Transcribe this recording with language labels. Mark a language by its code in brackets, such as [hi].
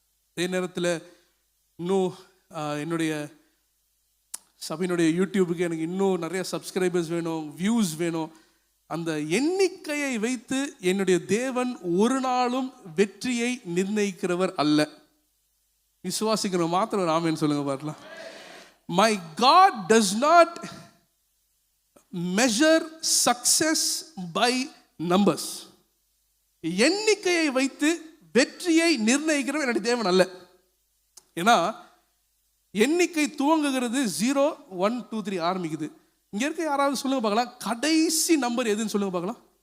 [ta] அதே நேரத்தில் இன்னும் என்னுடைய சபையினுடைய யூடியூபுக்கு எனக்கு இன்னும் நிறைய சப்ஸ்கிரைபர்ஸ் வேணும், வியூஸ் வேணும். அந்த எண்ணிக்கையை வைத்து என்னுடைய தேவன் ஒரு நாளும் வெற்றியை நிர்ணயிக்கிறவர் அல்ல. விசுவாசிக்கிற மாத்திரம் ராமன் சொல்லுங்க பார்க்கலாம். [en] My God does not measure success by numbers. [ta] எண்ணிக்கையை வைத்து வெற்றியை நிர்ணயிக்கிறவர் என்னுடைய தேவன் அல்ல. ஏன்னா எண்ணிக்கை துவங்குகிறது 0, 1, 2, 3 ஆரம்பிக்குது. இங்க இருக்க யாராவது சொல்லுங்க பார்க்கலாம், கடைசி நம்பர் எதுன்னு சொல்லுங்க பார்க்கலாம்.